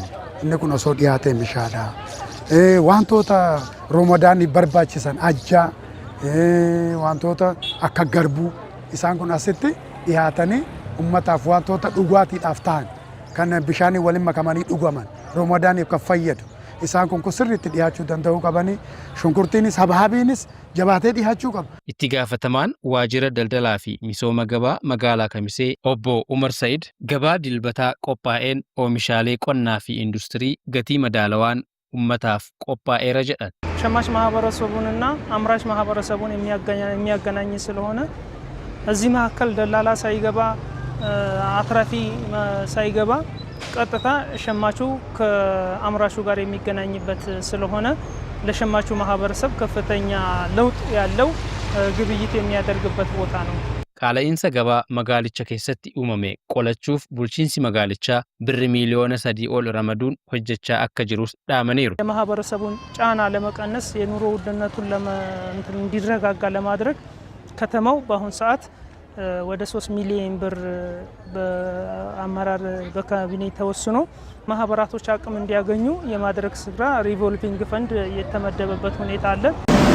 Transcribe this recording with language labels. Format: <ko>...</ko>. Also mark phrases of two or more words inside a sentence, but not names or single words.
<om>Inni kun osoo dhiyaatee bishaadha. Wantoota Roomadaan barbaachisan ajjaa wantoota akka garbuu isaan kun asitti dhiyaatanii ummataaf wantoota dhugaatiidhaaf ta'an kan bishaanii waliin makamanii dhugaman Roomadaaniif kan fayyadu isaan kun sirriitti dhiyaachuu danda'uu qabanii shunkurtiinis habaabiinis jabaatee dhiyaachuu qaba. Itti gaafatamaan waajjira daldalaa fi misooma gabaa magaalaa Kamisee obbo Umar Said gabaa dilbataa qophaa'een oomishaalee qonnaa fi industirii gatii madaalawaan ummataaf qophaa'eera jedhan.</om> <am>ሸማች ማህበረሰቡንና አምራች ማህበረሰቡን የሚያገናኝ ስለሆነ እዚህ መካከል ደላላ ሳይገባ አትራፊ ሳይገባ ቀጥታ ሸማቹ ከአምራቹ ጋር የሚገናኝበት ስለሆነ ለሸማቹ ማህበረሰብ ከፍተኛ ለውጥ ያለው ግብይት የሚያደርግበት ቦታ ነው።</am> <om>Qaala'insa gabaa magaalicha keessatti uumame qolachuuf bulchiinsi magaalichaa birri miiliyoona 3 ol ramaduun hojjechaa akka jirus dhaamaniiru.</om> <am>የማህበረሰቡን ጫና ለመቀነስ የኑሮ ውድነቱን እንዲረጋጋ ለማድረግ ከተማው በአሁን ሰዓት ወደ 3 ሚሊዮን ብር በአመራር በካቢኔ ተወስኖ ማህበራቶች አቅም እንዲያገኙ የማድረግ ስራ</am> <en>revolving fund</en> <am>የተመደበበት ሁኔታ አለ።</am>